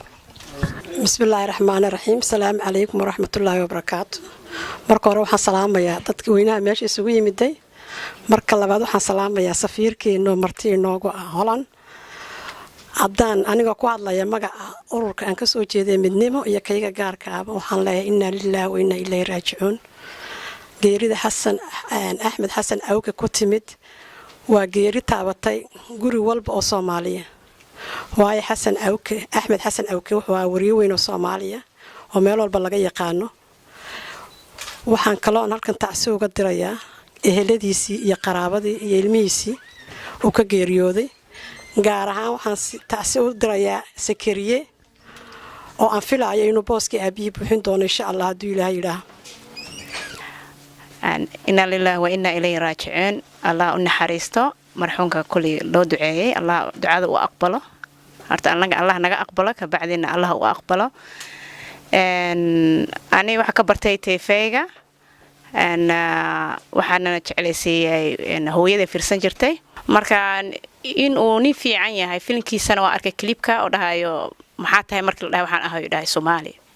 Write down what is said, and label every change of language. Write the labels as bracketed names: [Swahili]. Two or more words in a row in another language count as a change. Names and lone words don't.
[Arabic] بسم الله الرحمن الرحيم السلام عليكم ورحمة الله وبركاته [Somali] marka hore waxaan salaamayaa dadka weynaha meesha isugu yimiday marka labaad waxaan salaamayaa safiirkeena marti inoogu ah Holland haddaan aniga ku hadlaya magaca ururka aan ka soo jeeday midnimo iyo kayga gaarka ah waxaan leeyahay [Arabic] إنا لله وإنا إليه [Somali] raaji'uun geerida Axmed Xasan Cowke ku timid waa geeri taabatay guri walba oo Soomaaliya waayo Axmed Xasan Cowke wuxuu ahaa wariye weyn oo Soomaaliya oo meel walba laga yaqaano waxaan kaloo halkan tacsi uga dirayaa eheladiisii iyo qaraabadii iyo ilmihiisii uu ka geeriyooday gaar ahaan waxaan tacsi u dirayaa Sakariye oo aan filayo inuu booskii aabihii buuxin doono [Arabic] إن شاء الله [Somali] hadduu Ilaahay yidhaaho [Arabic] إنا لله وإنا إليه راجعون [Somali] Allah u naxariisto marxuumka kulli loo duceeyay Allah ducada u aqbalo horta Allah naga aqbalo ka bacdina Allah u aqbalo ani waxa ka bartay TV-ga waxaana jeclaysiiyay hooyada fiirsan jirtay marka in uu ni fiican yahay filimkiisana waa arkay clipka oo dhahayo maxaa tahay markii la dhahay waxaan ahayo dhahay Soomaali